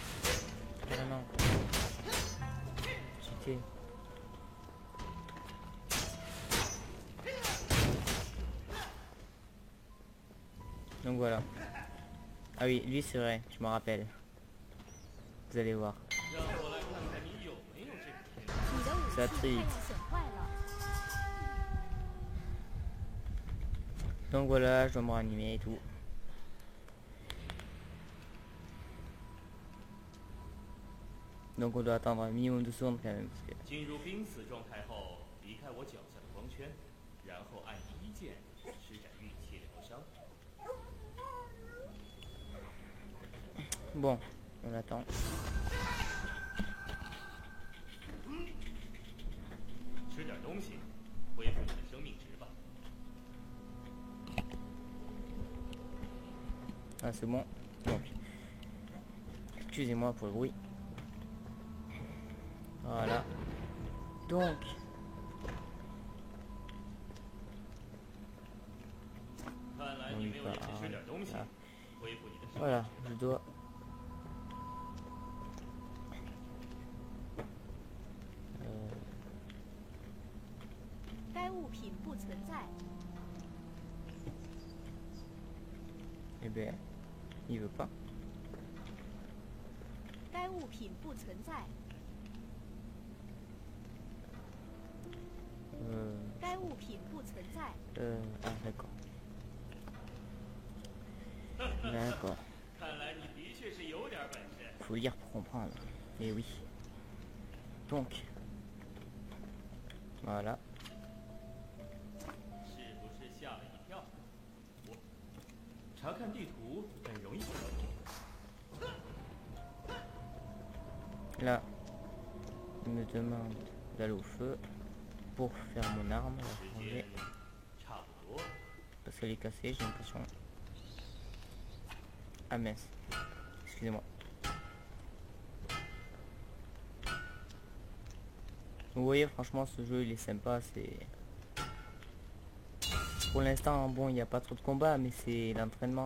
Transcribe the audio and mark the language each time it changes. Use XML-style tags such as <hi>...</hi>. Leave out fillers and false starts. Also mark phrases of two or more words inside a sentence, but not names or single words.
<fr>Vraiment. Cheaté. Donc voilà. Ah oui, lui c'est vrai, je me rappelle. Vous allez voir.</fr> <zh>让我来看看你有没有这个天赋。你的武器</zh> <fr>Ça</fr> <zh>被</zh> <fr>très</fr> <zh>你</zh> <fr>vite.</fr> <zh>损坏了。</zh> <fr>Donc voilà, je dois me ranimer et tout. Donc on doit attendre un minimum de secondes quand même. Parce que...</fr> <zh>进入濒死状态后，离开我脚下的光圈，然后按一键施展运气疗伤。</zh> <fr>Bon, on attend.</fr> <zh>吃点东西，恢复你的生命值吧。</zh> <fr>Ah c'est bon. Donc, excusez-moi pour le bruit. Voilà. Donc,</fr> <zh>看来</zh> <fr>on</fr> <zh>你</zh> <fr>y</fr> <zh>没有</zh> <fr>va.</fr> <zh>也是吃点东西</zh> <fr>Voilà.</fr> <zh>恢复你的生命</zh> <fr>Voilà,</fr> <zh>值</zh> <fr>je</fr> <zh>的。</zh> <fr>dois...</fr> <zh>该物品不存在。</zh> <fr>Eh ben, il veut pas.</fr> <zh>该物品不存在。 该物品不存在。</zh> <fr>Ah d'accord. D'accord.</fr> <zh>看来你的确是有点本事。</zh> <fr>Faut lire pour comprendre. Eh oui. Donc, voilà.</fr> <zh>是不是吓了一跳？我查看地图很容易找到你。</zh> <fr>Là, il me demande d'aller au feu pour faire mon arme, la</fr> <zh>时</zh> <fr>changer,</fr> <zh>间差不多。</zh> <fr>parce qu'elle est cassée, j'ai l'impression. Ah mince, excusez-moi. Vous voyez, franchement, ce jeu il est sympa. C'est pour l'instant, bon, il n'y a pas trop de combats, mais c'est l'entraînement.</fr>